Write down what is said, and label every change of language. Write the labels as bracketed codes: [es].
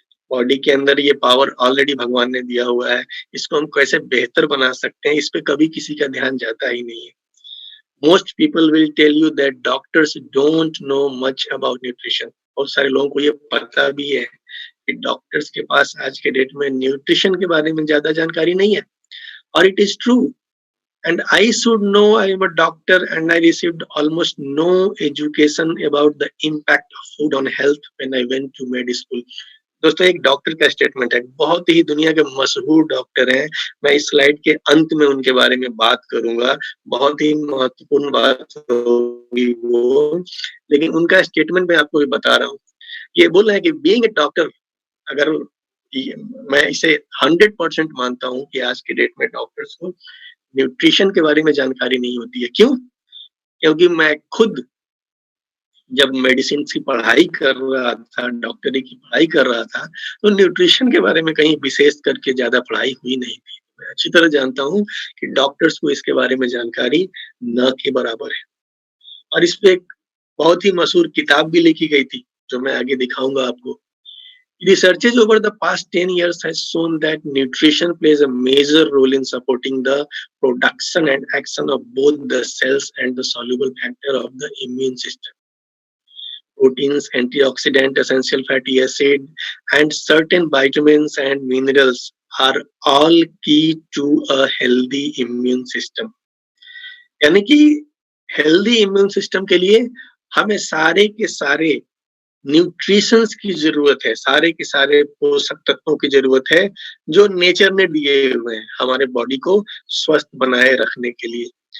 [hi] Body के अंदर ये पावर ऑलरेडी भगवान ने दिया हुआ है, इसको हम कैसे बेहतर बना सकते हैं, इस पे कभी किसी का ध्यान जाता ही नहीं है। [en] Most people will tell you that doctors don't know much about nutrition. [hi] बहुत सारे लोगों को ये पता भी है कि डॉक्टर्स के पास आज के डेट में न्यूट्रिशन के बारे में ज्यादा जानकारी नहीं है। और [en] It is true, And I should know, I am a doctor and I received almost no education about the impact of food on health when I went to med school. [hi] दोस्तों एक डॉक्टर का statement है, बहुत ही दुनिया के मशहूर doctor हैं। मैं इस स्लाइड के अंत में उनके बारे में बात करूंगा, बहुत ही महत्वपूर्ण बात होगी वो, लेकिन उनका स्टेटमेंट मैं आपको भी बता रहा हूँ। ये बोल रहे हैं कि [en] being a doctor, [hi] अगर मैं इसे 100% मानता हूँ कि आज के डेट में डॉक्टर्स को न्यूट्रिशन के बारे में जानकारी नहीं होती है। क्यों? क्योंकि मैं खुद जब मेडिसिन की पढ़ाई कर रहा था, डॉक्टरी की पढ़ाई कर रहा था, तो न्यूट्रिशन के बारे में कहीं विशेष करके ज़्यादा पढ़ाई हुई नहीं थी। मैं अच्छी तरह जानता हूँ कि डॉक्टर्स को इसके बारे में जानकारी न के बराबर है। और इस पे एक बहुत ही मशहूर किताब भी लिखी गई थी, जो मैं आगे दिखाऊँगा आपको। [en] Researches over the past 10 years has shown that nutrition plays a major role in supporting the production and action of both the cells and the soluble factor of the immune system. Proteins, antioxidant, essential fatty acid, and certain vitamins and minerals are all key to a healthy immune system. [hi] यानी कि healthy immune system के लिए हमें सारे के सारे nutritions की जरूरत है, सारे के सारे पोषक तत्वों की जरूरत है जो नेचर ने दिए हुए हैं हमारे बॉडी को स्वस्थ बनाए रखने के लिए।